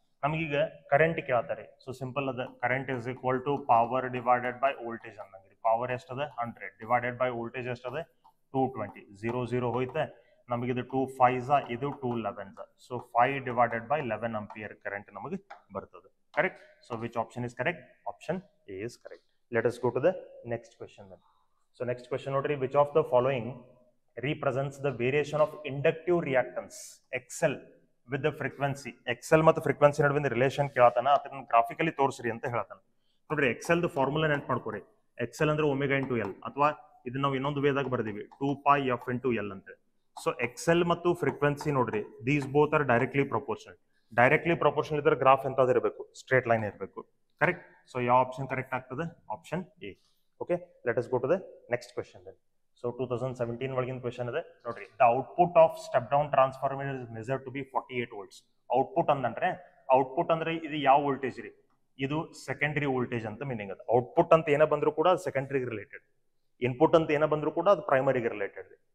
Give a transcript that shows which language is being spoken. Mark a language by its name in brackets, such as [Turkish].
[Kannada] ನಮಗೀಗ ಕರೆಂಟ್ ಕೇಳ್ತಾರೆ. So simple ಅದ, [English] current is equal to power divided by voltage [Kannada] ಅಂದಂಗ್ರಿ. Power ಎಷ್ಟದ 100 divided by voltage ಎಷ್ಟದ 220. 0 0 ಹೋಯ್ತೆ, ನಮಗೆ ಇದು 2 5s, ಇದು 2 11s. So 5 divided by 11 ampere current ನಮಗೆ ಬರ್ತದೆ. Correct. [English] So which option is correct, option A is correct. Let us go to the next question then. So next question ನೋಡ್ರಿ, which of the following represents the variation of inductive reactance XL with the frequency. [Kannada] XL ಮತ್ತು frequency ನಡುವಿನ relation ಕೇಳತಾನ, ಅದನ್ನ graphically ತೋರಿಸ್ರಿ ಅಂತ ಹೇಳ್ತಾನೆ. ನೋಡ್ರಿ XL the formula ನೆನ್ಪು ಮಾಡ್ಕೊರಿ. XL ಅಂದ್ರೆ ಒಮೆಗಾ ಇಂಟು ಎಲ್, ಅಥವಾ ಇದನ್ನ ನಾವು ಇನ್ನೊಂದು ವೇದಾಗ ಬರ್ದೀವಿ 2π f ಇಂಟು ಎಲ್ ಅಂತ. ಸೊ XL ಮತ್ತು ಫ್ರೀಕ್ವೆನ್ಸಿ ನೋಡ್ರಿ, [English] These both are directly proportional. [Kannada] Directly proportional ಇದ್ರೆ ಗ್ರಾಫ್ ಎಂತಾದ್ರು ಇರಬೇಕು, ಸ್ಟ್ರೇಟ್ ಲೈನ್ ಇರಬೇಕು. ಕರೆಕ್ಟ್. ಸೊ ಯಾವ ಆಪ್ಷನ್ ಕರೆಕ್ಟ್ ಆಗ್ತದೆ, option A. [English] Okay, let us go to the next question then. [Kannada] So 2017 ಒಳಗಿನ ಕ್ವೆಶನ್ ಇದೆ ನೋಡ್ರಿ. [English] The output of step down transformer is measured to be 48 volts. [Kannada] Output ಅಂದ್ರೆ, output ಅಂದ್ರೆ ಇದು ಯಾವ ವೋಲ್ಟೇಜ್ ರೀ, ಇದು ಸೆಕೆಂಡರಿ ವೋಲ್ಟೇಜ್ ಅಂತ ಮೀನಿಂಗ್ ಅದ. ಔಟ್ಪುಟ್ ಅಂತ ಏನ ಬಂದ್ರು ಕೂಡ ಅದು ಸೆಕೆಂಡರಿಗೆ ರಿಲೇಟೆಡ್, ಇನ್ಪುಟ್ ಅಂತ ಏನ ಬಂದ್ರು ಕೂಡ ಅದು ಪ್ರೈಮರಿಗೆ ರಿಲೇಟೆಡ್.